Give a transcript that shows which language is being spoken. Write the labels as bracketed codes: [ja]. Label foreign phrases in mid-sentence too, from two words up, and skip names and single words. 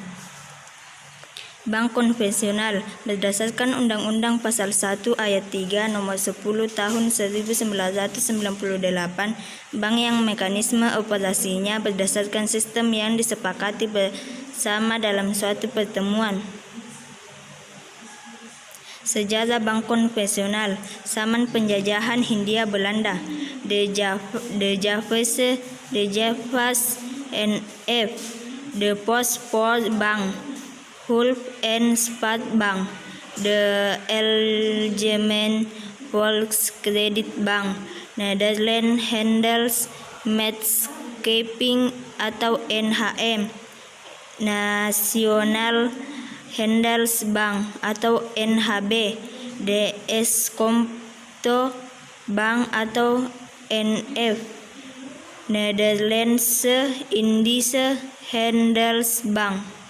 [id] Bank konvensional berdasarkan Undang-Undang Pasal 1 Ayat 3 Nomor 10 Tahun 1998, bank yang mekanisme operasinya berdasarkan sistem yang disepakati bersama dalam suatu pertemuan. Sejarah bank konvensional zaman penjajahan Hindia Belanda. De Javas N.F. De Postpoort Bank, Hulp en Spaat Bank, De Algemene Volkskrediet Bank, Netherlands Handels Maatschappij atau NHM, National Handelsbank atau NHB, DS Comto Bank atau NF, Netherlands Indische Handelsbank.